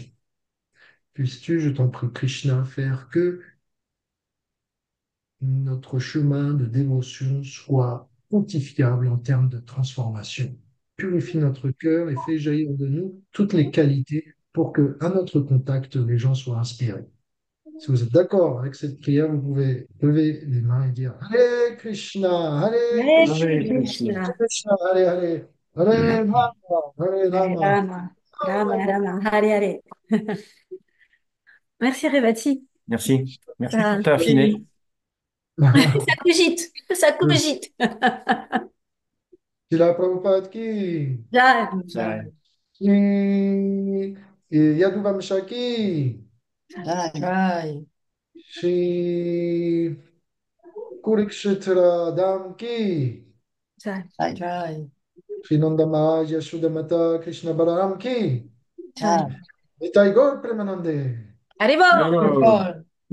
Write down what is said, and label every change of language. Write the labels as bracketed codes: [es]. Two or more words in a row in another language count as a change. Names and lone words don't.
[fr] Puisses-tu, je t'en prie, Krishna, faire que notre chemin de dévotion soit pontifiable en termes de transformation. Purifie notre cœur et fais jaillir de nous toutes les qualités pour que, à notre contact, les gens soient inspirés. Si vous êtes d'accord avec cette prière, vous pouvez lever les mains et dire [sa] हरे कृष्ण हरे Hare Krishna, हरे कृष्ण. Krishna, कृष्ण हरे हरे हरे राम हरे Hare Rama. राम राम राम हरे हरे. [fr] Merci Revati. Merci. Merci Ça, pour ta affinée. ça cogite, ça cogite. [hi] श्रील प्रभुपाद की, Jai, [fr] Ouais. [hi] श्री यदुवंश की, जय जय, श्री कुरुक्षेत्र धाम की, jai, जय जय, श्री नन्द महाराज यशोदा माता कृष्ण बलराम की, jai. jai. निताई गौर प्रेमानन्दे. [fr] Allez, bon! Oh. Paul.